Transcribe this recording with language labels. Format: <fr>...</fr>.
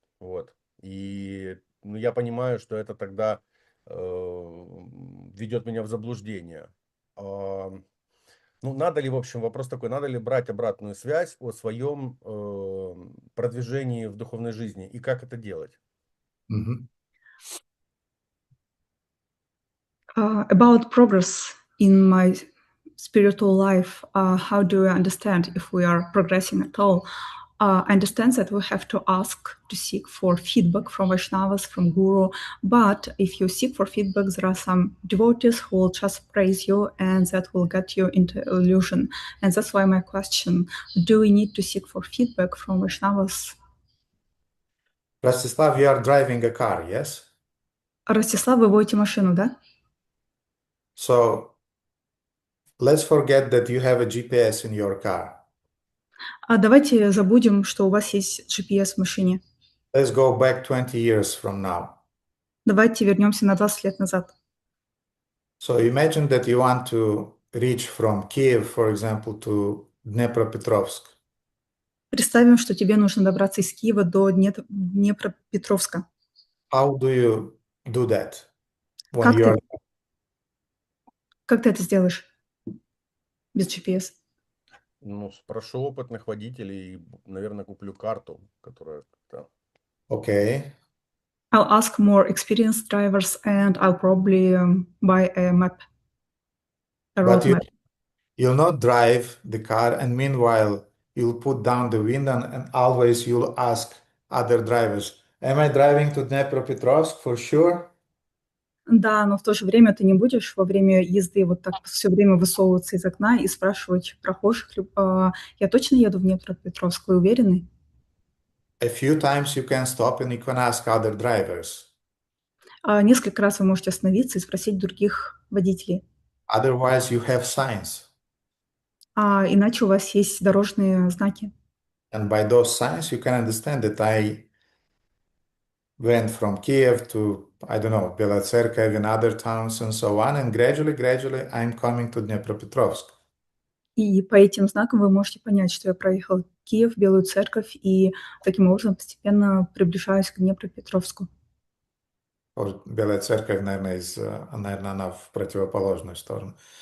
<ru>Вот, и я понимаю, что это тогда ведет меня в заблуждение. Надо ли, в общем, вопрос такой, надо ли брать обратную связь о своем продвижении в духовной жизни и как это делать?</ru> <en>About progress in my spiritual life, how do I understand if we are progressing at all? I understand that we have to ask to seek for feedback from Vaishnavas, from Guru, but if you seek for feedback, there are some devotees who will just praise you and that will get you into illusion. And that's why my question, do we need to seek for feedback from Vaishnavas? Rastislav, you are driving a car, yes?</en> <ru>Ростислав, вы водите машину, да?</ru> <en>So let's forget that you have a GPS in your car.</en> <ru>Давайте забудем, что у вас есть GPS в машине.</ru> <en>Let's go back 20 years from now.</en> <ru>Давайте вернемся на 20 лет назад.</ru> <en>So imagine that you want to reach from Kiev, for example, to Dnepropetrovsk.</en> <ru>Представим, что тебе нужно добраться из Киева до Днепропетровска.</ru> <en>How do you do that when</en> <ru>Как ты это сделаешь без GPS? Спрошу опытных водителей и, наверное, куплю карту, которая...</ru> <en>Okay. I'll ask more experienced drivers and I'll probably buy a map. But you'll not drive the car, and meanwhile you'll put down the window and always you'll ask other drivers, am I driving to Dnepropetrovsk for sure?</en> <ru>Да, но в то же время ты не будешь во время езды вот так все время высовываться из окна и спрашивать прохожих, я точно еду в Днепропетровск, вы уверены?</ru> <en>A few times you can stop and you can ask other drivers.</en> <ru>Несколько раз вы можете остановиться и спросить других водителей.</ru> <en>Otherwise you have signs.</en> <ru>Иначе у вас есть дорожные знаки.</ru> <en>And by those signs you can understand that I went from Kiev to, I don't know, Belacerkev and other towns and so on, and gradually I'm coming to Dnepropetrovsk.</en> <ru>И по этим знакам вы можете понять, что я проехал Киев, Белую Церковь, и таким образом постепенно приближаюсь к Днепропетровску. Белая Церковь, наверное, она в противоположную сторону.</ru>